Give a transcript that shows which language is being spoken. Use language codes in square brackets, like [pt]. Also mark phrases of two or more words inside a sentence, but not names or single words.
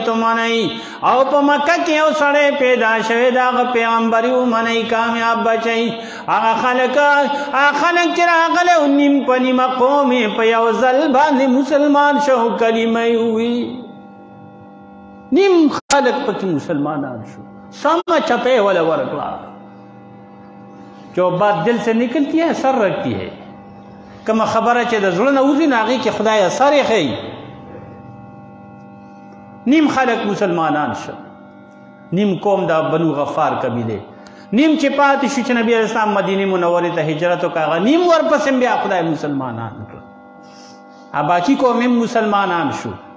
[ps] ومنئ او په مکه کې یو سړی پیدا شوی د هغه پیغمبري ومنئ کامیاب بچئ هغه خلک چې راغلی و نیم په نیمه قوم یې په یو ځل باندې مسلمان شو کلمه یې ووی نیم خلک پکې مسلمانان شو سمه چپې وله ورکړه [ur] جو بات دل سے نکلتی ہے سر رکھتی ہے [ps] کما خبره چې د زړه نه وځي نو هغې کې خدای اثر یې ښیي نیم خلک مسلمانان شو نیم قوم د بنو غفار قبیلې نیم چې پاتې شو چې نبي علیه السلام مدینې منورې ته هجرت وکړه هغه نیم ورپسې بیا خدای مسلمانان کړل باقي قوم هم مسلمانان شو